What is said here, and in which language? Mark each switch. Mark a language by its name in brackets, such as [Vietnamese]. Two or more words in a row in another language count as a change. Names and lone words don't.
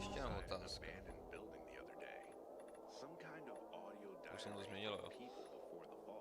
[Czech] Ještě mám [English] inside an [Czech] otázku. [English] abandoned building the other day. Some kind of audio [Czech] Už jsem to [English] diary [Czech] změnil, [English] of [Czech] jo. [English] people before the fall.